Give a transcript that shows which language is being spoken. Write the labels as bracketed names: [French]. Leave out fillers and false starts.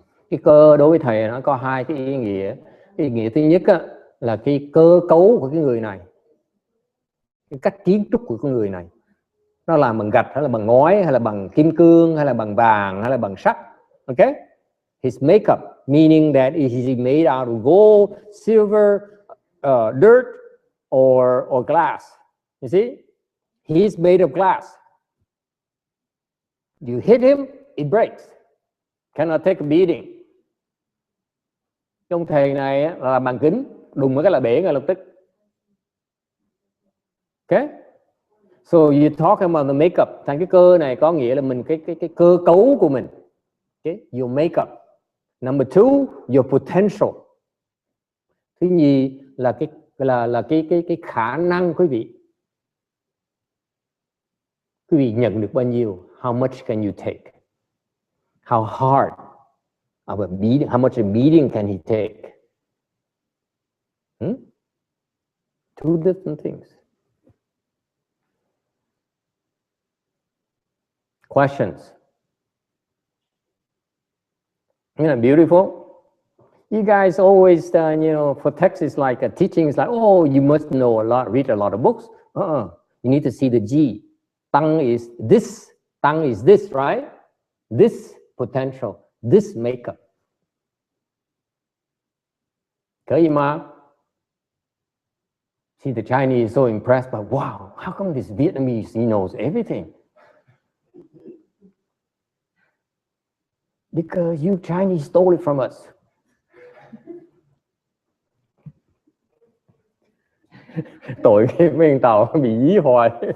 [Vietnamese] Cái cơ đối với thầy nó có hai cái ý nghĩa. Cái ý nghĩa thứ nhất là cái cơ cấu của cái người này, cái cách kiến trúc của cái người này, nó làm bằng gạch hay là bằng ngói hay là bằng kim cương hay là bằng vàng hay là bằng sắt. [English] Okay, his makeup, meaning that is he made out of gold, silver, dirt or glass. You see, he's made of glass. You hit him, it breaks. Cannot take a beating. [Vietnamese] Ông thầy này á, là làm bằng kính, đùng một cái là bể ngay lập tức. [English] Okay. So you talk about the makeup. [Vietnamese] Thành cái cơ này có nghĩa là mình cái cơ cấu của mình. Okay. [English] Your makeup. Number two, your potential. [Vietnamese] Thứ nhì là cái khả năng quý vị. Quý vị nhận được bao nhiêu? [English] How much can you take? How hard of a beating? How much a beating can he take? Two different things. Questions? Isn't that beautiful? You guys always, for Texas, like teaching is like, oh, you must know a lot, read a lot of books. You need to see the G. Tongue is this, right? This potential, this makeup. See, the Chinese is so impressed by, wow, how come this Vietnamese, he knows everything? Because you Chinese stole it from us. [Vietnamese] Tội cái mấy thằng Tàu bị dí hoài.